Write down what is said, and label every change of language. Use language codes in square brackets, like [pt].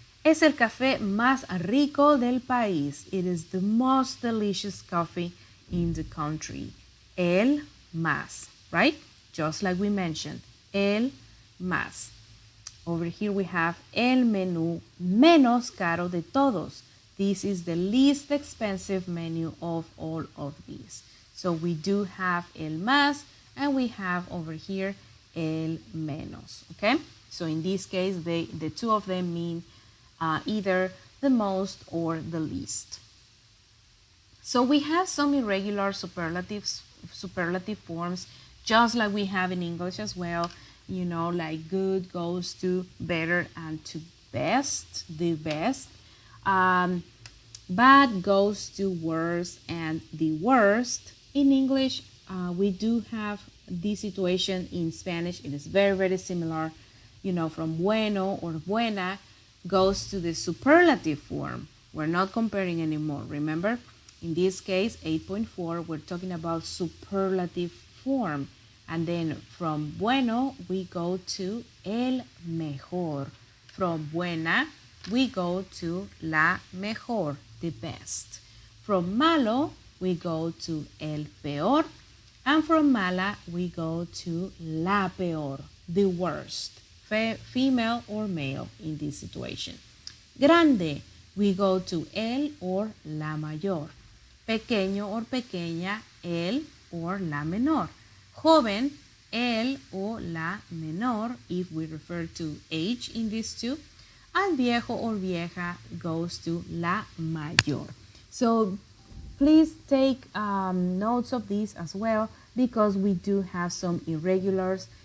[es] Es el café más rico del país. [en] It is the most delicious coffee in the country. El más, right? Just like we mentioned, el más. [es] Over here we have el menú menos caro de todos. [en] This is the least expensive menu of all of these. So we do have el más and we have over here el menos, okay? So in this case, the two of them mean either the most or the least. So we have some irregular superlative forms, just like we have in English as well. You know, like good goes to better and to best, the best. Bad goes to worse and the worst. In English, we do have this situation. In Spanish, it is very, very similar. You know, from bueno or buena goes to the superlative form. We're not comparing anymore, remember? In this case, 8.4, we're talking about superlative form. And then from bueno, we go to el mejor. From buena, we go to la mejor, the best. From malo, we go to el peor. And from mala, we go to la peor, the worst, female or male in this situation. Grande, we go to el or la mayor. Pequeño or pequeña, el or la menor. Joven, el o la menor, if we refer to age in these two. And viejo or vieja goes to la mayor. So please take notes of this as well, because we do have some irregulars.